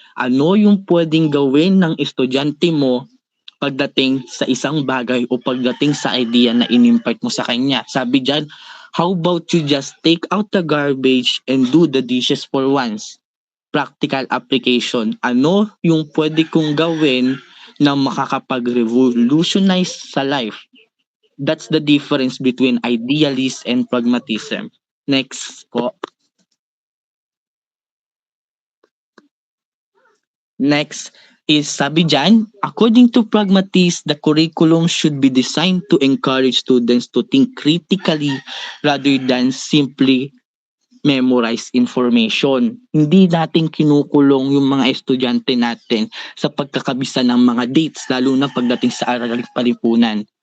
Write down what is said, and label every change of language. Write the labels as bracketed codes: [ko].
[tl] Ano yung pwedeng gawin ng estudyante mo pagdating sa isang bagay o pagdating sa idea na in-impart mo sa kanya? Sabi dyan, [en] how about you just take out the garbage and do the dishes for once? Practical application. [tl] Ano yung pwede kong gawin na makakapag-revolutionize sa life? [en] That's the difference between idealist and pragmatism. Next po. Next is [tl] sabi dyan, [en] according to pragmatists, the curriculum should be designed to encourage students to think critically rather than simply memorize information. [tl] Hindi natin kinukulong yung mga estudyante natin sa pagkakabisa ng mga dates, lalo na pagdating sa araling palipunan.